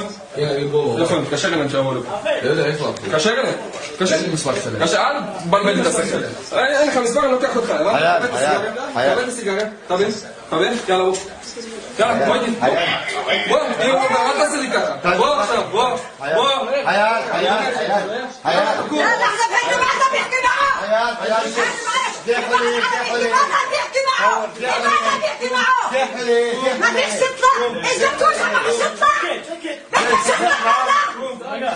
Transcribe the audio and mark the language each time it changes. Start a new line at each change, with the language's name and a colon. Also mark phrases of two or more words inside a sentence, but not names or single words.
Hebrew: נכון, קשה לנו שאמרו לפה. קשה לנו? קשה? קשה, אל תבלבל את השכל. אין לך מספר, אני לוקח אותך. קבל את הסיגריה, תבין? יאללה בוא. יאללה, בוא איתי. בוא, אל תעשה לי ככה. בוא עכשיו, בוא.
Arabic: ما فيش تطلع، اذا بتوجع ما فيش تطلع، بدك تطلع هلا.